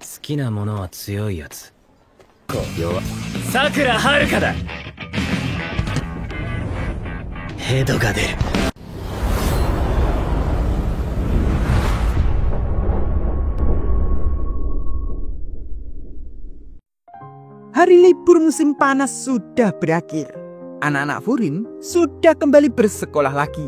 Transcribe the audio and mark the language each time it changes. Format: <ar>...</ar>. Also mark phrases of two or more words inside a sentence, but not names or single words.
<ja>きなものは強いやつ。弱。桜遥香だ。ヘドが出る。</ja> <id>Hari libur musim panas sudah berakhir. Anak-anak Furin sudah kembali bersekolah lagi.</id>